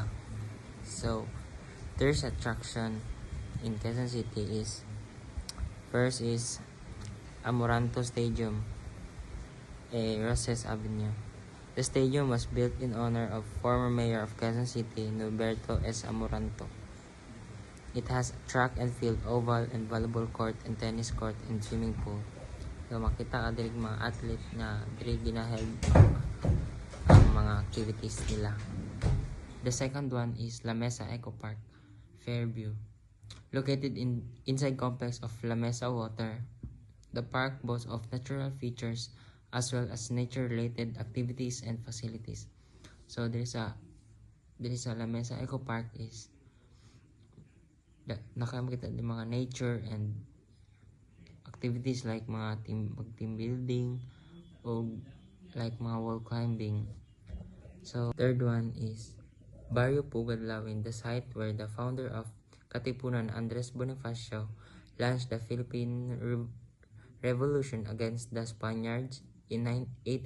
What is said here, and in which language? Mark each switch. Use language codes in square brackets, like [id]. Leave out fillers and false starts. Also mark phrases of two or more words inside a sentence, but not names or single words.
[en] So, there's attraction in Quezon City is, first is Amoranto Stadium, Roses Avenue. The stadium was built in honor of former mayor of Quezon City, Norberto S. Amoranto. It has track and field, oval and volleyball court and tennis court and swimming pool. [hil] So makita ka diri mga athlete na diri ginaheld ang mga activities nila. [en] The second one is La Mesa Eco Park, Fairview. Located inside complex of La Mesa Water, the park boasts of natural features as well as nature-related activities and facilities. So there is a La Mesa Eco Park is [hil] nakamakita ng mga [en] nature and activities like mga team building o like mga wall climbing. So third one is Barrio Pugadlawin, the site where the founder of Katipunan, Andres Bonifacio, launched the Philippine Revolution against the Spaniards in 1896.